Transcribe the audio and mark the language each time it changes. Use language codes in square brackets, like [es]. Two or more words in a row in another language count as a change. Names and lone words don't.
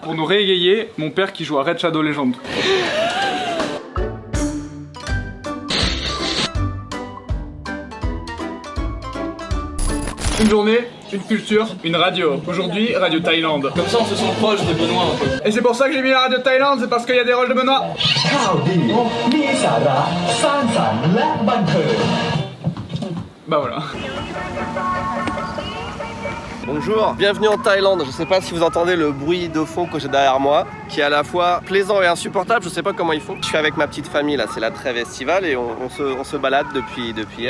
[fr] Pour nous réégayer, mon père qui joue à Red Shadow Legend. Une journée, une culture, une radio. Aujourd'hui, Radio Thaïlande. Comme ça, on se sent proche de Benoît un peu. Et c'est pour ça que j'ai mis la Radio Thaïlande, c'est parce qu'il y a des rôles de Benoît. [th] ข่าวดีมีสาระสร้างสรรค์และบันเทิง [fr] Bah voilà. Bonjour, bienvenue en Thaïlande. Je sais pas si vous entendez le bruit de fond que j'ai derrière moi, qui est à la fois plaisant et insupportable. Je sais pas comment ils font. Je suis avec ma petite famille là, c'est la trêve estivale et on se balade depuis hier.